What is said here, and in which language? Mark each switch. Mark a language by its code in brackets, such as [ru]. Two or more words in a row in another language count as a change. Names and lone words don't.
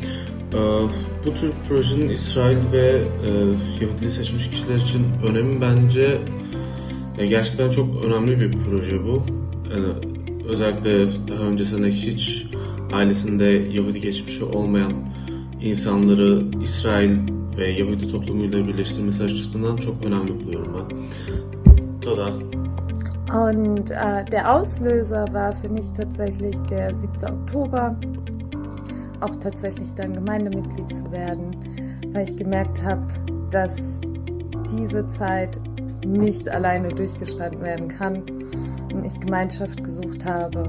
[tr] Bu tür projenin İsrail ve Yahudi seçmiş kişiler için önemi bence gerçekten çok önemli bir proje bu. Özellikle daha öncesinde hiç ailesinde Yahudi geçmişi olmayan insanları İsrail ve Yahudi toplumuyla birleştirmesi açısından çok önemli buluyorum ben. Toda. [de] Und der Auslöser war für mich tatsächlich der 7. Oktober, auch tatsächlich dann Gemeindemitglied zu werden, weil ich gemerkt habe, dass diese Zeit nicht alleine durchgestanden werden kann und ich Gemeinschaft gesucht habe.